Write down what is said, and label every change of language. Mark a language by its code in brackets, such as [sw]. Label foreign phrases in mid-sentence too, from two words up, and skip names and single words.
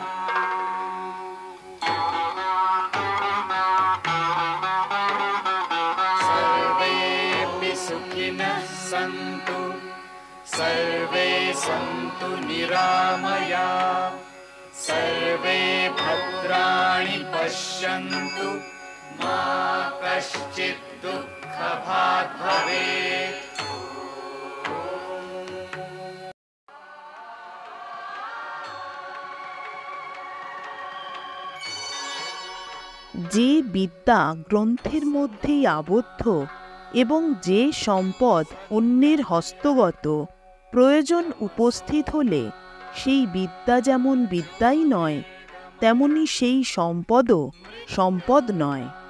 [sa] सर्वेऽपि सुखिनः सन्तु सर्वे सन्तु निरामयाः सर्वे भद्राणि पश्यन्तु मा कश्चित् दुःखभाग् भवेत्। [bn] যে বিদ্যা গ্রন্থের মধ্যেই আবদ্ধ এবং যে সম্পদ অন্যের হস্তগত, প্রয়োজন উপস্থিত হলে সেই বিদ্যা যেমন বিদ্যাই নয়, তেমনি সেই সম্পদও সম্পদ নয়।